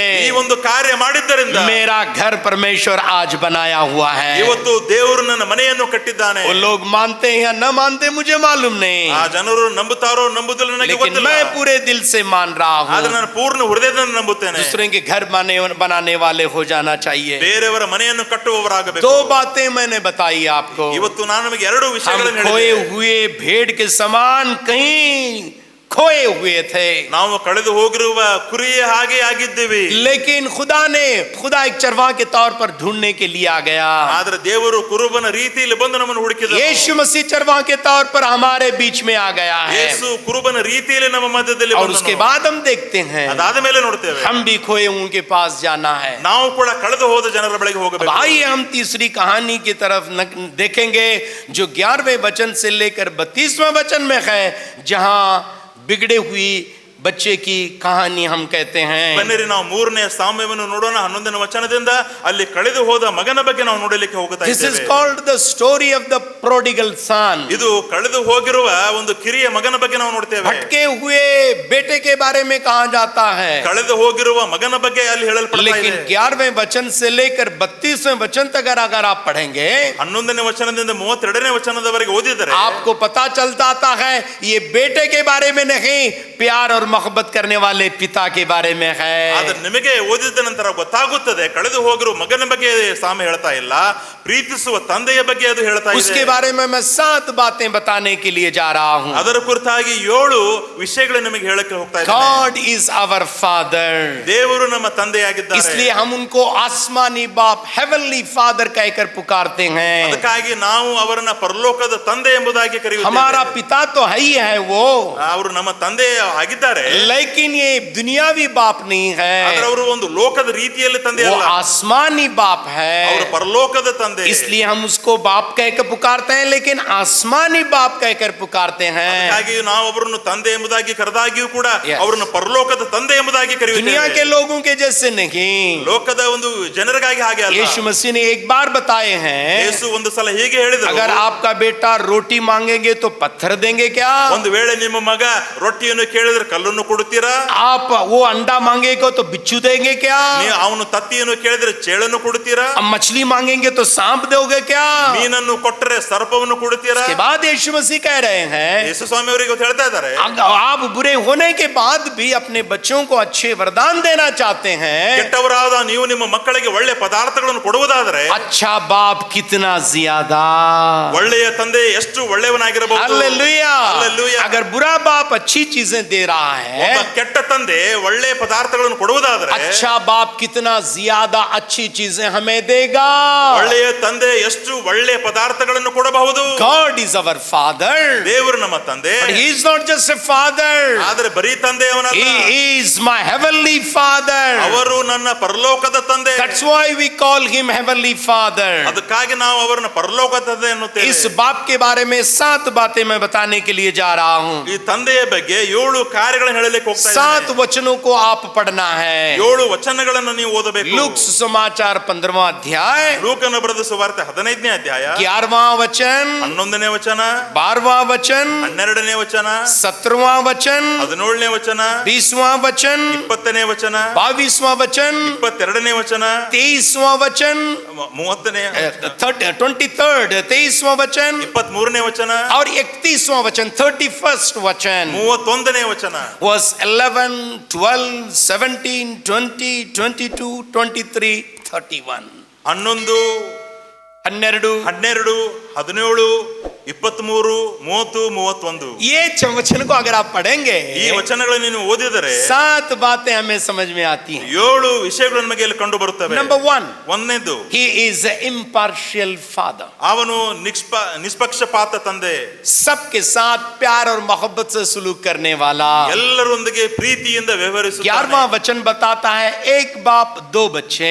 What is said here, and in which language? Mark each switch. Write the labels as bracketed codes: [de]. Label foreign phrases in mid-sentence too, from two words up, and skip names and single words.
[kn] ಈ ಒಂದು ಕಾರ್ಯ ಮಾಡಿದ್ದರಿಂದ [hi] मेरा घर परमेश्वर आज बनाया हुआ है। [kn] ಇವತ್ತು ದೇವರು ನನ್ನ ಮನೆಯನ್ನು ಕಟ್ಟಿದ್ದಾನೆ। [hi] वो लोग मानते हैं या न मानते मुझे मालूम नहीं, [kn] ಆ ಜನರು ನಂಬುತ್ತಾರೋ ನಂಬುದಿಲ್ಲ ನನಗೆ [hi] लेकिन [kn] ಗೊತ್ತಿಲ್ಲ, [hi] मैं पूरे दिल से मान रहा [kn] ಆದ್ರೆ [hi] हूँ। [kn] ನಾನು ಪೂರ್ಣ ಹೃದಯದಿಂದ ನಂಬುತ್ತೇನೆ। [hi] दूसरे के घर बनाने वाले हो जाना चाहिए। [kn] ಬೇರೆಯವರ ಮನೆಯನ್ನು ಕಟ್ಟುವವರಾಗಬೇಕು। [hi] दो बातें मैंने बताई आपको। [kn] ಇವತ್ತು ನಾನು ನಿಮಗೆ ಎರಡು [hi] हम [kn] ವಿಷಯಗಳನ್ನು [hi] खोए [kn] ಹೇಳಿದೆ। [hi] हुए भेड़ के समान कहीं खोए हुए थे, [kn] ನಾವು ಕಳೆದು ಹೋಗಿರುವ ಕುರಿಯ ಹಾಗೆ ಆಗಿದ್ದೀವಿ, [hi] लेकिन खुदा एक चरवाह के तौर पर ढूंढने के लिए आ गया। [kn] ಆದ್ರೆ ದೇವರು ಕುರುಬನ ರೀತಿಯಲ್ಲಿ ಬಂದು ನಮ್ಮನ್ನು ಹುಡುಕಿದನು। [hi] यीशु मसीह चरवाह के तौर पर हमारे बीच में आ गया है, [kn] ಯೇಸು ಕುರುಬನ ರೀತಿಯಲ್ಲಿ ನಮ್ಮ ಮಧ್ಯದಲ್ಲಿ [hi] और [kn] ಬಂದನು। [hi] उसके बाद हम देखते हैं [kn] ಅದಾದ ಮೇಲೆ ನೋಡ್ತೇವೆ [hi] हम भी खोए उनके पास जाना है। [kn] ನಾವು ಕೂಡ ಕಳೆದು ಹೋದ ಜನರ ಬಳಿಗೆ ಹೋಗಬೇಕು। [hi] आइए हम तीसरी कहानी की तरफ देखेंगे जो 11वें वचन से लेकर 32वें वचन में है, जहां बिगड़े हुई बच्चे की कहानी हम कहते हैं। [kn] ಬನ್ನಿರಿ ನಾವು ಮೂರನೇ ಸಾಮ್ಯವನ್ನು ನೋಡೋಣ। 11ನೇ ವಚನದಿಂದ ಅಲ್ಲಿ ಕಳೆದು ಹೋದ ಮಗನ ಬಗ್ಗೆ ನಾವು ನೋಡಲಿಕ್ಕೆ ಹೋಗುತ್ತಾ [en] This is [kn] ಇದ್ದೇವೆ। [en] called the story of the prodigal son. [kn] ಇದು ಕಳೆದು ಹೋಗಿರುವ ಒಂದು ಕಿರಿಯ ಮಗನ ಬಗ್ಗೆ ನಾವು ನೋಡ್ತೇವೆ। [hi] भटके हुए बेटे के बारे में कहा जाता है, [kn] ಕಳೆದು ಹೋಗಿರುವ ಮಗನ ಬಗ್ಗೆ ಅಲ್ಲಿ ಹೇಳಲ್ಪಡ್ತಾ [hi] लेकिन [kn] ಇದೆ। [hi] 11वें वचन से लेकर 32वें वचन तक अगर आप पढ़ेंगे, [kn] 11ನೇ ವಚನದಿಂದ 32ನೇ ವಚನದವರೆಗೆ ಓದಿದರೆ [hi] आपको पता चलता आता है ये बेटे के बारे में नहीं, प्यार और मोहब्बत करने वाले पिता के बारे में है। [kn] ಆದ್ರೆ ನಿಮಗೆ ಓದಿದ ನಂತರ ಗೊತ್ತಾಗುತ್ತದೆ ಕಳೆದು ಹೋಗಿರುವ ಮಗನ ಬಗ್ಗೆ ಸಾಮ್ಯ ಹೇಳ್ತಾ ಇಲ್ಲ, ಪ್ರೀತಿಸುವ ತಂದೆಯ ಬಗ್ಗೆ ಅದು ಹೇಳ್ತಾ ಇದೆ। [hi] उसके बारे में मैं 7 बातें बताने के लिए जा रहा हूं। [kn] ಅದರ ಕುರಿತಾಗಿ 7 ವಿಷಯಗಳು ನಿಮಗೆ ಹೇಳಕ್ಕೆ ಹೋಗ್ತಾ ಇದ್ದೇನೆ। [en] God is our father, [kn] ದೇವರು ನಮ್ಮ ತಂದೆಯಾಗಿದ್ದಾರೆ। [hi] इसलिए हम उनको आसमानी बाप [en] heavenly father [hi] कहकर पुकारते हैं। [kn] ಅದಕ್ಕಾಗಿ ನಾವು ಅವರನ್ನ ಪರಲೋಕದ ತಂದೆ ಎಂಬುದಾಗಿ ಕರೆಯುತ್ತೇವೆ। [hi] हमारा पिता तो है ही है वो, [kn] ಅವರು ನಮ್ಮ ತಂದೆ ಆಗಿದ್ದಾರೆ। ಇದ್ದಾರೆ, [hi] लेकिन ये दुनियावी बाप नहीं [kn] ಆದ್ರೆ [hi] है, [kn] ಅವರು ಒಂದು ಲೋಕದ ರೀತಿಯಲ್ಲಿ ತಂದೆ [hi] वो [kn] ಅಲ್ಲ, [hi] आसमानी बाप [kn] ಅವರು [hi] है। [kn] ಪರಲೋಕದ ತಂದೆ. [hi] इसलिए हम उसको बाप कहकर पुकारते हैं, लेकिन आसमानी बाप कहकर पुकारते हैं। [kn] ಹಾಗಾಗಿ ನಾವು ಅವರನ್ನು ತಂದೆ ಎಂಬುದಾಗಿ ಕರೆದಾಗಿಯೂ ಕೂಡ [en] Yes. [kn] ಅವರನ್ನು ಪರಲೋಕದ ತಂದೆ ಎಂಬುದಾಗಿ [hi] दुनिया के [kn] ಕರೆಯುತ್ತೇವೆ. [hi] लोगों के जैसे नहीं। [kn] ಲೋಕದ ಒಂದು ಜನರಿಗಾಗಿ ಹಾಗೆ ಅಲ್ಲ. [hi] यीशु मसीह ने एक बार बताए हैं, [kn] ಯೇಸು ಒಂದು ಸಲ ಹೀಗೆ ಹೇಳಿದರು, [hi] अगर आपका बेटा रोटी मांगेंगे तो पत्थर देंगे क्या? [kn] ಒಂದು ವೇಳೆ ನಿಮ್ಮ ಮಗ ರೊಟ್ಟಿಯನ್ನು ಕೇಳಿದ್ರೆ ಕಲ್ಲನ್ನು ಕೊಡುತ್ತೀರಾ? [hi] आप वो अंडा मांगेगा तो बिच्छू देंगे क्या? [kn] ನೀವು ಅವನು ತತ್ತಿಯನ್ನು ಕೇಳಿದ್ರೆ ಚೇಳನ್ನು ಕೊಡುತ್ತೀರಾ? [hi] अब मछली मांगेंगे तो सांप दोगे क्या? [kn] ಮೀನನ್ನು ಕೊಟ್ಟರೆ ಸರ್ಪವನ್ನು ಕೊಡುತ್ತೀರಾ? [hi] के बाद यीशु मसीह कह रहे हैं, [kn] ಯೇಸು ಸ್ವಾಮಿ ಅವರಿಗೆ ಇವತ್ತು ಹೇಳ್ತಾ ಇದ್ದಾರೆ, [hi] आप बुरे होने के बाद भी अपने बच्चों को अच्छे वरदान देना चाहते हैं, [kn] ಕೆಟ್ಟವರಾದ ನೀವು ನಿಮ್ಮ ಮಕ್ಕಳಿಗೆ ಒಳ್ಳೆ ಪದಾರ್ಥಗಳನ್ನು ಕೊಡುವುದಾದರೆ [hi] अच्छा बाप कितना ज्यादा। [kn] ಒಳ್ಳೆಯ ತಂದೆ ಎಷ್ಟು ಒಳ್ಳೆಯವನಾಗಿರಬಹುದು. [hi] हालेलुया। हालेलुया। अगर बुरा बाप अच्छी चीजें दे रहा है, [kn] ಒಬ್ಬ ಕೆಟ್ಟ ತಂದೆ ಒಳ್ಳೆಯ ಪದಾರ್ಥಗಳನ್ನು ಕೊಡುವುದಾದರೆ [hi] अच्छा बाप कितना ज्यादा अच्छी चीजें हमें देगा। [kn] ಒಳ್ಳೆಯ ತಂದೆ ಎಷ್ಟು ಒಳ್ಳೆಯ ಪದಾರ್ಥಗಳನ್ನು ಕೊಡಬಹುದು. [en] God is our father, [kn] ದೇವರು ನಮ್ಮ ತಂದೆ, [en] but he is not just a father, [kn] ಆದರೆ ಬರೀ ತಂದೆ ಅವನಲ್ಲ, [en] he is my heavenly father. [kn] ಅವರು ನನ್ನ ಪರಲೋಕದ ತಂದೆ. [en] That's why we call him heavenly father. [kn] ಅದಕ್ಕಾಗಿ ನಾವು ಅವರನ್ನು ಪರಲೋಕದ ತಂದೆ ಎನ್ನುತ್ತೇವೆ. [hi] इस बाप के बारे में 7 बातें मैं बताने के लिए जा रहा हूं। [kn] ಈ ತಂದೆಯ ಬಗ್ಗೆ 7 ಕಾರ್ಯಗಳನ್ನು ಹೇಳಲಿಕ್ಕೆ ಹೋಗ್ತಾ 7 ಇದ್ದೇನೆ. [hi] वचनों को आप पढ़ना है। [kn] 7 ವಚನಗಳನ್ನು ನೀವು ಓದಬೇಕು. [hi] लूक समाचार 15वां अध्याय, [kn] ಲೂಕನ ಬರೆದ ಸುವಾರ್ತೆ 15ನೇ ಅಧ್ಯಾಯ [hi] 11वां वचन, [kn] 11ನೇ ವಚನ, [hi] 12वां वचन, [kn] 12ನೇ ವಚನ, [hi] 17वां वचन, [kn] 17ನೇ ವಚನ, [hi] 20वां वचन, [kn] 20ನೇ ವಚನ, [hi] 22वां वचन, [kn] 22ನೇ ವಚನ, [hi] 23वां वचन, [kn] 30ನೇ [hi] 23rd 23वां वचन [kn] 23ನೇ ವಚನ, [hi] और 31वां वचन 31st वचन। [kn] 31ನೇ ವಚನ. [en] Verse 11, 12, 17, 20, 22, 23, 31. 11, 12, 12, 17, 23, 30, 31. [hi] ये वचन को अगर आप पढ़ेंगे, [kn] ಈ ವಚನಗಳನ್ನು ನೀವು ಓದಿದರೆ [hi] 7 बातें हमें समझ में आती हैं। [kn] 7 ವಿಷಯಗಳು ನಮಗೆ ಇಲ್ಲಿ ಕಂಡು ಬರುತ್ತವೆ. [en] Number 1, [kn] ಒಂದನೇದು, [en] he is an impartial father. [kn] ಅವನು ನಿಷ್ಪಕ್ಷಪಾತ ತಂದೆ, [hi] सबके साथ प्यार और मोहब्बत से सलूक करने वाला। [kn] ಎಲ್ಲರೊಂದಿಗೆ ಪ್ರೀತಿಯಿಂದ ವ್ಯವಹರಿಸುತ್ತಾನೆ. [hi] 11वां वचन बताता है, एक बाप 2 बच्चे।